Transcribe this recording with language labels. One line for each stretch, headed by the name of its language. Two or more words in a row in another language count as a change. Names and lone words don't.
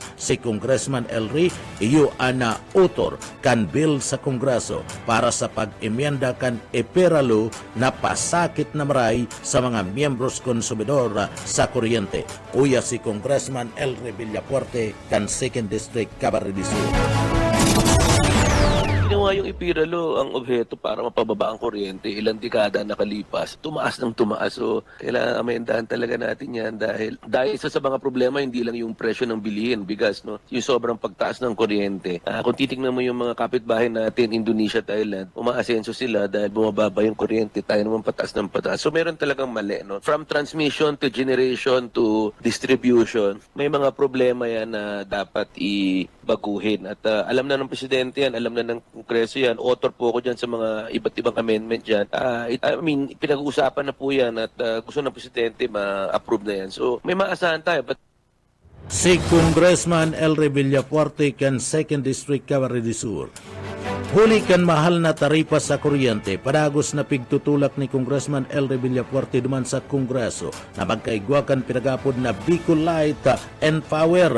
Bikol: Si Congressman Elre iyo ana autor kan bill sa Kongreso para sa pag-emyenda kan Eperalo na pasakit na maray sa mga miyembros konsumidor sa kuryente. Uya si Congressman Elre Villafuerte kan 2nd District Camarines Sur.
Filipino: Ginawa yung Epiralo ang objeto para mapababa ang kuryente. Ilang dekada nakalipas, tumaas ng tumaas. So, kailangan amendahan talaga natin yan dahil isa sa mga problema, hindi lang yung presyo ng bilihin, bigas, no? Yung sobrang pagtaas ng kuryente. Kung titignan mo yung mga kapitbahay natin, Indonesia, Thailand, umaasenso sila dahil bumababa yung kuryente, tayo naman pataas ng pataas. So, meron talagang mali, no?
English: From transmission to generation to distribution,
Filipino: may mga problema yan na dapat baguhin. At alam na ng Presidente yan, alam na ng Kongreso yan, author po ako dyan sa mga iba't ibang amendment dyan. Pinag-uusapan na po yan at gusto ng Presidente ma-approve na yan. So, may maasahan tayo.
Bikol: Si Congressman Elre Villafuerte kan 2nd District Camarines Sur. Huli kan mahal na taripa sa kuryente, padagos na pigtutulak ni Congressman Elre Villafuerte duman sa Kongreso na magkaigwakan pinagapod na Bicol Light and Power.